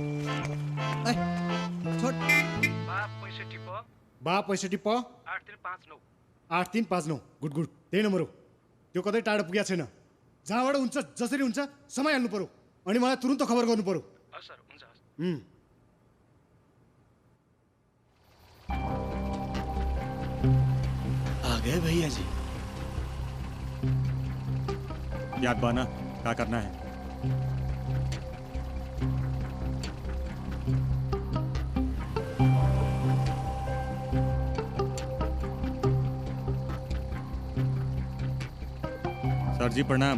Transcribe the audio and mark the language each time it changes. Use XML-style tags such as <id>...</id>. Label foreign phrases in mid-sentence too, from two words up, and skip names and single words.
<ne>छोड बा 65 8359 गुड गुड त्यही नम्बर हो त्यो कतै टाढो पुगेको छैन जहाँबाट हुन्छ जसरी हुन्छ समय हाल्नु पर्यो अनि मलाई तुरुन्त खबर गर्नु पर्यो सर हुन्छ</ne> <hi>आ गए भैया जी याद बाना क्या करना है सर जी प्रणाम</hi>